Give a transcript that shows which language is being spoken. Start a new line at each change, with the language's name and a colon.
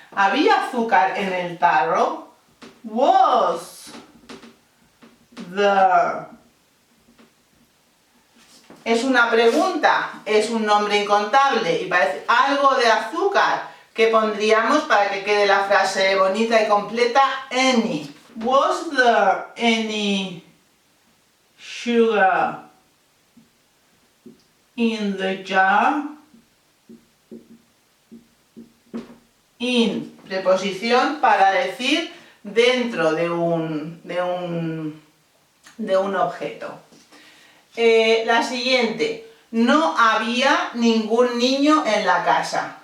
Spanish: ¿Había azúcar en el tarro? Was there. Es una pregunta, es un nombre incontable y parece algo de azúcar. ¿Qué pondríamos para que quede la frase bonita y completa?
English: Any. Was there any sugar in the jar?
Spanish: In, preposición para decir dentro de un objeto. La siguiente: no había ningún niño en la casa.